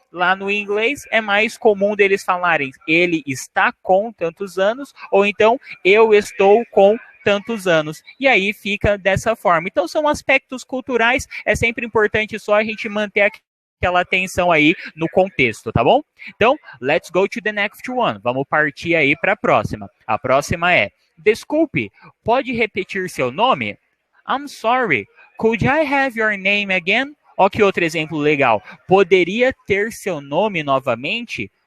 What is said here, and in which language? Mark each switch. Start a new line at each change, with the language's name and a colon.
Portuguese: Lá no inglês é mais comum deles falarem ele está com tantos anos ou então eu estou com tantos anos. E aí fica dessa forma. Então são aspectos culturais, é sempre importante só a gente manter aquela atenção aí no contexto, tá bom?
English: Então, let's go to the next one.
Portuguese: Vamos partir aí para a próxima. A próxima é: desculpe, pode repetir seu nome?
English: I'm sorry, could I have your name again?
Portuguese: Ó que outro exemplo legal. Poderia ter seu nome novamente?